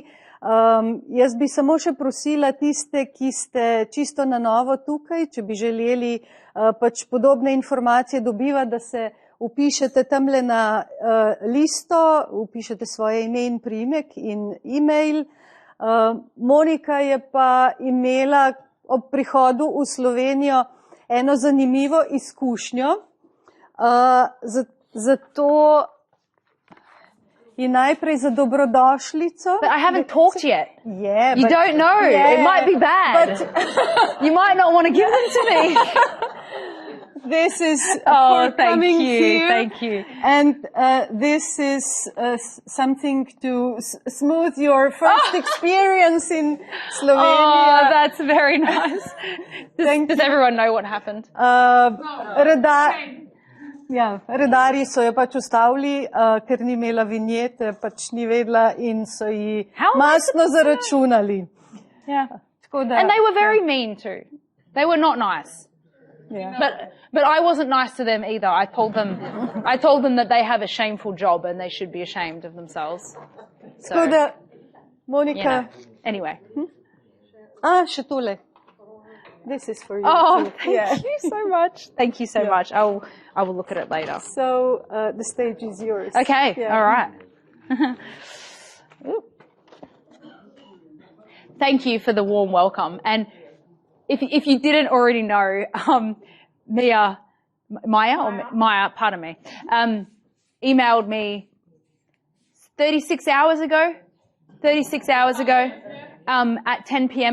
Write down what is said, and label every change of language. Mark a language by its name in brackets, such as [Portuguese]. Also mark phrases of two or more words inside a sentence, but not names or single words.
[Slovenian] Jaz bi samo še prosila tiste, ki ste čisto na novo tukaj, če bi želeli pač podobne informacije dobivati, da se upišete tamle na listo, upišete svoje ime in priimek in e-mail. Monika je pa imela ob prihodu v Slovenijo eno zanimivo izkušnjo, zato in najprej za dobrodošlico. [English] But I haven't talked yet. Yeah, you don't know. Yeah, it might be bad. You might not want to give them to me. This is for thank coming you, here. thank you. And this is something to smooth your first experience in Slovenia. Oh, that's very nice. Does everyone know what happened? [Slovenian] Redarji so jo pač ustavili, ker ni imela vinjete, pač ni vedela in so ji mastno zaračunali. [English] Yeah. And they were very mean too. They were not nice. Yeah. But I wasn't nice to them either. I told them that they have a shameful job and they should be ashamed of themselves. So, [Slovenian] Tako da, Monika. [English] you know. Anyway. [Slovenian] Še tole. [English] This is for you. Oh, too. thank you so much. Thank you so much. I will look at it later. So the stage is yours. Okay. Yeah. All right. Thank you for the warm welcome. And if you didn't already know, Maya, pardon me, emailed me 36 hours ago at 10 p.m.